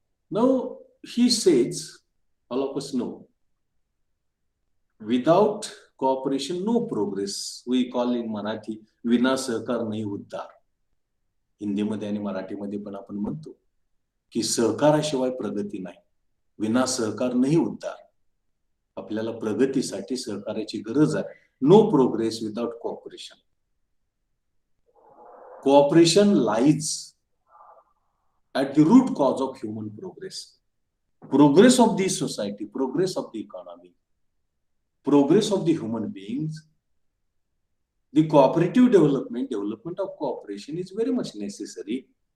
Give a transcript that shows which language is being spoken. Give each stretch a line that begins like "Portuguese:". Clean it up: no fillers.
English: Now he says, all of us know, without cooperation no progress. We call in Marathi
Marathi: विना सहकार नाही उद्धार. हिंदीमध्ये आणि मराठीमध्ये पण आपण म्हणतो की सहकाराशिवाय प्रगती नाही, विना सहकार नाही उद्धार. आपल्याला प्रगतीसाठी सहकार्याची गरज आहे.
English: No progress without cooperation. Cooperation lies at the root cause of human progress of the society, progress of the economy, progress of the human beings. The cooperative development of cooperation is very much necessary.